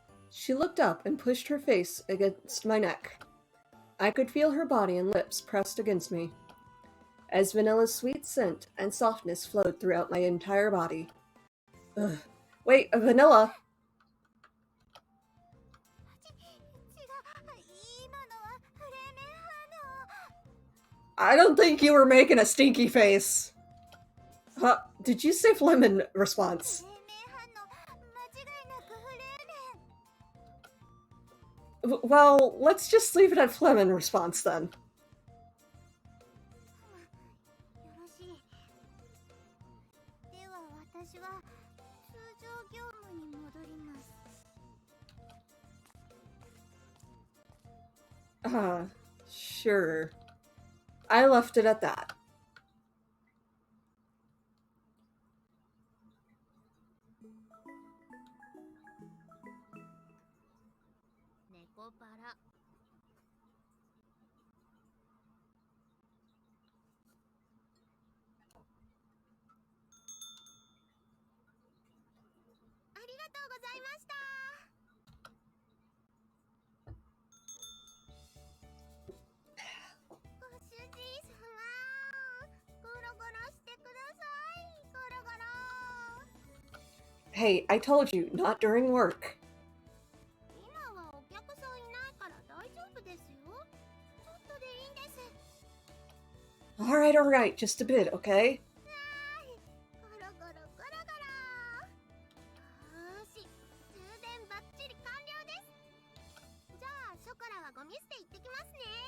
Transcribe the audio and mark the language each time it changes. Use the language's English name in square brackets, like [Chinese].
[English] She looked up and pushed her face against my neck. I could feel her body and lips pressed against me, as Vanilla's sweet scent and softness flowed throughout my entire body. Ugh. Wait, Vanilla! [Japanese] 違う、今のはフレーメン反応。 [English] I don't think you were making a stinky face. Huh? Did you say Flemin response? [Japanese] フレーメン反応、間違いなくフレーメン。 [English] Well, let's just leave it at Flemin response then. [Japanese] よろしい。では私は通常業務に戻ります。 [English] Sure. I left it at that. [Japanese] ネコパラ。ありがとうございました。ご主人様、ゴロゴロしてください。ゴロゴロ。 [English] Hey, I told you, not during work. [Japanese] 今はお客さんいないから大丈夫ですよ。ちょっとでいいんです。 [English] Alright, just a bit, okay? [Japanese] ゴロゴロゴロゴロ。よーし、充電バッチリ完了です。じゃあショコラはゴミ捨て行ってきますね。